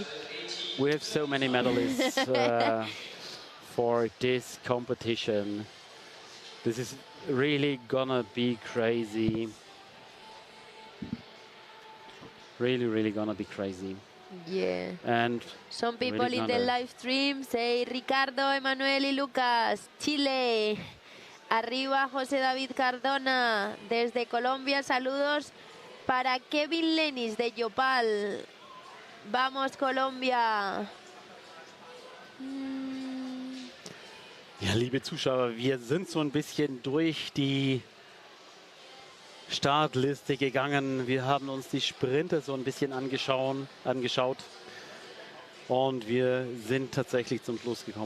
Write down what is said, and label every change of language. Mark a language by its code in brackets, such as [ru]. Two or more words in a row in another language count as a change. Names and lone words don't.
[en] We have so many medalists for this competition. This is really gonna be crazy. Really gonna be crazy. Yeah. And Some people really in the gonna- live stream say Ricardo, Emanuel y Lucas, Chile. [es] Arriba José David Cardona. Desde Colombia, saludos para Kevin Lenis de Yopal. Vamos Colombia. [de] Ja, liebe Zuschauer, wir sind so ein bisschen durch die Startliste gegangen. Wir haben uns die Sprinter so ein bisschen angeschaut. Und wir sind tatsächlich zum Schluss gekommen.